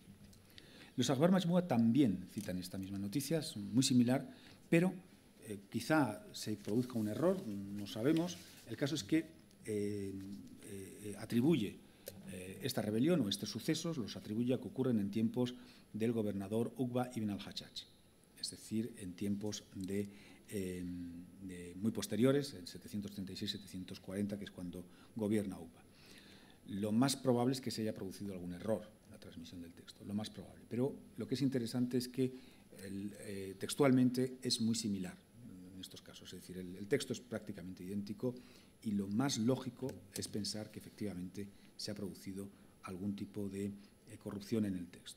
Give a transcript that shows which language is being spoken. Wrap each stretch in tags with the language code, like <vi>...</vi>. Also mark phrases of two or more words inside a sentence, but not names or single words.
<es>Los Akhbar Majmua también citan esta misma noticia, es muy similar, pero quizá se produzca un error, no sabemos. El caso es que atribuye esta rebelión o estos sucesos, los atribuye a que ocurren en tiempos del gobernador Uqba ibn al-Hajjaj, es decir, en tiempos muy posteriores, en 736-740, que es cuando gobierna Uqba. Lo más probable es que se haya producido algún error en la transmisión del texto, lo más probable. Pero lo que es interesante es que textualmente es muy similar en estos casos, es decir, el texto es prácticamente idéntico y lo más lógico es pensar que efectivamente se ha producido algún tipo de corrupción en el texto.</es>